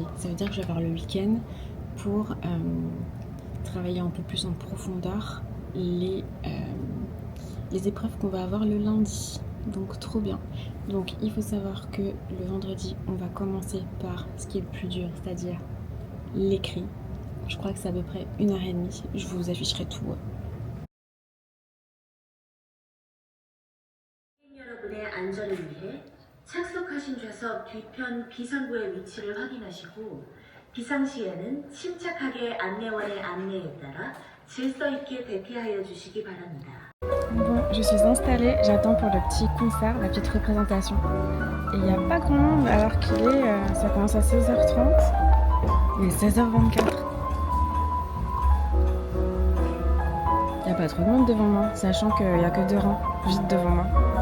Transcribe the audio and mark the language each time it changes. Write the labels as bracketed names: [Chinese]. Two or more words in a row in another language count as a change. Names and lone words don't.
[French] Ça veut dire que je vais avoir le week-end pour travailler un peu plus en profondeur les épreuves qu'on va avoir le lundi. Donc trop bien. Donc il faut savoir que le vendredi, on va commencer par ce qui est le plus dur, c'est-à-dire l'écrit. Je crois que c'est à peu près 1h30. Je vous afficherai tout. [Korean] 여러분의 안전을 위해 착석하신 좌석 뒤편 비상구의 위치를 확인하시고 비상시에는 침착하게 안내원의 안내에 따라 질서 있게 대피하여 주시기 바랍니다. [French] Bon, je suis installée, j'attends pour le petit concert, la petite représentation. Et il n'y a pas grand monde alors qu'il est, ça commence à 16h30, il est 16h24. Il n'y a pas trop de monde devant moi, sachant qu'il n'y a que 2 rangs juste devant moi.